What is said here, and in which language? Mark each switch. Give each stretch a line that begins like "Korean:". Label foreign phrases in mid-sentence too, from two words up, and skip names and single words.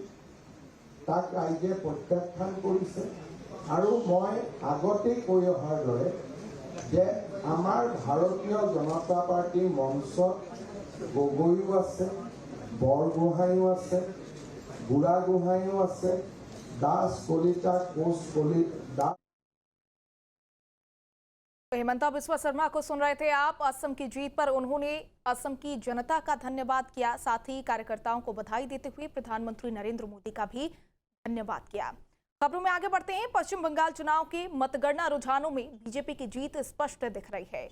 Assamese: তাক ৰাইজে প্ৰত্যাখ্যান কৰিছে আৰু মই আগতেই কৈ অহাৰ দৰে যে আমাৰ ভাৰতীয় জনতা পাৰ্টীৰ মঞ্চত গগৈও আছে, বৰগোহাঁইও আছে, বুঢ়াগোহাঁইও আছে, দাস কলিতা, কোচ কলিতা।
Hindi: हेमंता बिस्वा शर्मा को सुन रहे थे आप। असम की जीत पर उन्होंने असम की जनता का धन्यवाद किया, साथ ही कार्यकर्ताओं को बधाई देते हुए प्रधानमंत्री नरेंद्र मोदी का भी धन्यवाद किया। खबरों में आगे बढ़ते हैं। पश्चिम बंगाल चुनाव के मतगणना रुझानों में बीजेपी की जीत स्पष्ट दिख रही है।